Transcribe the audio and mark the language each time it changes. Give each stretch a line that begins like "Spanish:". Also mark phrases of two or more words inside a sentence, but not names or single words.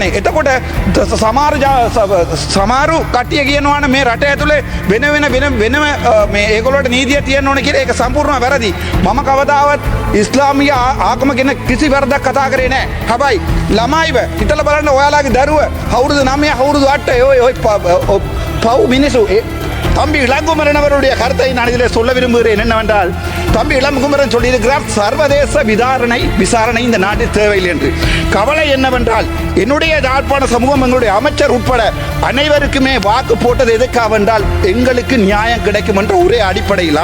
Sinhala: එතකොට සමහරු කට්ටිය කියනවා නම් මේ රට ඇතුලේ වෙනම මේ ඒගොල්ලෝට නීතිය තියෙන්න ඕනේ කියලා. ඒක සම්පූර්ණව වැරදි. මම කවදාවත් ඉස්ලාමීය ආගම ගැන කිසි වරදක් කතා කරේ නැහැ. හැබැයි ළමයිව හිතලා බලන්න, ඔයාලගේ දරුව අවුරුදු 9 අවුරුදු 8 ඔය පව් මිනිස්සු.
Tamil: தம்பி இளங்குமரன் அவருடைய கருத்தை நான் இதில் சொல்ல விரும்புகிறேன். என்னவென்றால், தம்பி இளங்குமரன் சொல்லியிருக்கிறார் சர்வதேச விசாரணை இந்த நாட்டில் தேவையில்லை என்று. கவலை என்னவென்றால், என்னுடைய யாழ்ப்பாண சமூகம், எங்களுடைய அமைச்சர் உட்பட அனைவருக்குமே வாக்கு போட்டது எதுக்காக என்றால் எங்களுக்கு நியாயம் கிடைக்கும் என்ற ஒரே அடிப்படையில்.